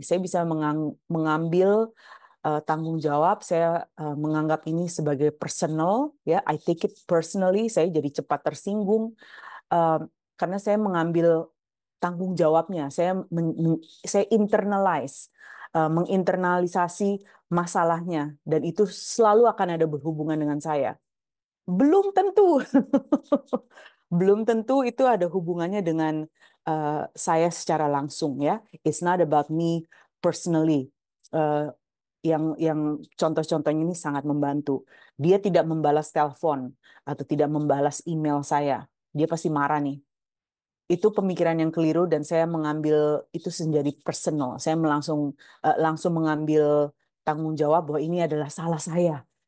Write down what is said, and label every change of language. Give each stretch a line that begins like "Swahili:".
Indonesian: Saya bisa mengambil tanggung jawab, saya menganggap ini sebagai personal, ya,
English: I take it personally,
Indonesian: saya jadi cepat tersinggung, karena saya mengambil tanggung jawabnya, saya internalize, menginternalisasi masalahnya, dan itu selalu akan ada berhubungan dengan saya. Belum tentu, belum tentu itu ada hubungannya dengan saya secara langsung ya.
English: It's not about me personally.
Indonesian: Uh, yang contoh-contohnya ini sangat membantu. Dia tidak membalas telepon atau tidak membalas email saya. Dia pasti marah nih. Itu pemikiran yang keliru dan saya mengambil itu menjadi personal. Saya langsung mengambil tanggung jawab bahwa ini adalah salah saya.